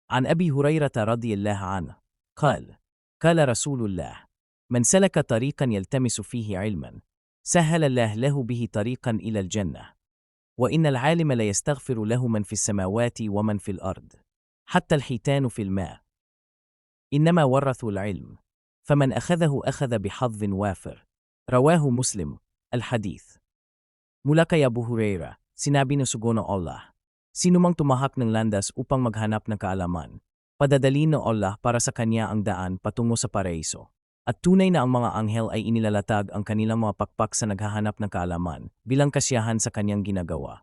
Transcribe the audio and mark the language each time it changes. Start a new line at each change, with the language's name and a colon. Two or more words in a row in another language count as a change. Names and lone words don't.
Arabic: عن أبي هريرة رضي الله عنه قال: قال رسول الله: من سلك طريقا يلتمس فيه علما سهل الله له به طريقا إلى الجنة، وإن العالم ليستغفر له من في السماوات ومن في الأرض، حتى الحيتان في الماء، إنما ورثوا العلم، فمن أخذه أخذ بحظ وافر. رواه Muslim. Al-Hadith.
Filipino: Mula kay Abu Huraira, sinabi ng Sugo ng Allah: sinumang tumahak ng landas upang maghanap ng kaalaman, padadali ng Allah para sa kanya ang daan patungo sa paraiso. At tunay na ang mga anghel ay inilalatag ang kanilang mga pakpak sa naghahanap ng kaalaman bilang kasiyahan sa kanyang ginagawa.